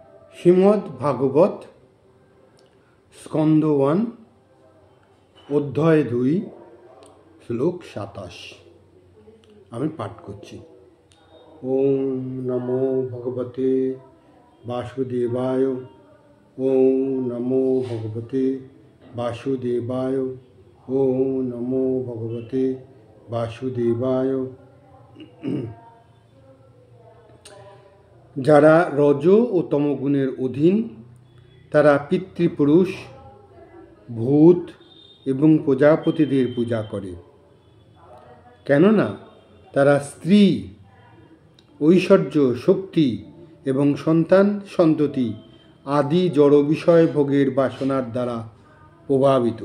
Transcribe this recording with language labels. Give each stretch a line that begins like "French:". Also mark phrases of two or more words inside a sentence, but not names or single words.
Bangla: শ্রীমদ্ ভাগবত স্কন্দ 1 অধ্যায় 2 শ্লোক 27। আমি পাঠ করছি।
Sanskrit: ওম নমো ভগবতে বাসুদেবায়। ওম নমো ভগবতে বাসুদেবায়। ওম নমো ভগবতে বাসুদেবায়।
Bangla: যারা রজ ও তমগুণের অধীন তারা পিতৃপুরুষ, ভূত এবং প্রজাপতিদের পূজা করে, কেননা তারা স্ত্রী, ঐশ্বর্য, শক্তি এবং সন্তান সন্ততি আদি জড় বিষয় ভোগের বাসনার দ্বারা প্রভাবিত।